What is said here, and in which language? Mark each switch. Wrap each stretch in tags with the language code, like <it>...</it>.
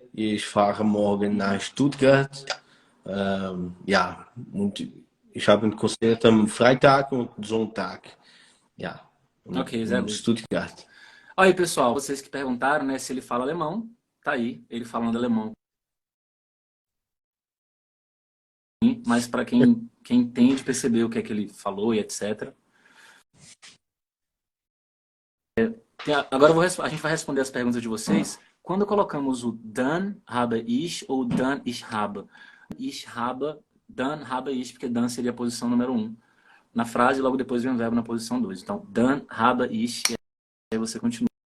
<de>Ich fahre morgen nach Stuttgart. Ja, und ich habe ein Konzert am Freitag und Sonntag. Ja, Ok, sehr in gut. Stuttgart.</de> <pt>Aí, pessoal, vocês que perguntaram, né, se ele fala alemão, tá aí, ele falando alemão. Mas para quem entende, perceber o que é que ele falou e etc. Agora a gente vai responder as perguntas de vocês. Quando colocamos o</pt> <de>dann habe ich</de> <pt>ou</pt> <de>dann ich habe? Ich habe, dann habe ich,</de> <pt>porque dann seria a posição número 1 na frase, logo depois vem o verbo na posição 2. Então,</pt> <de>dann habe ich,</de> <pt>e aí você continua.</pt>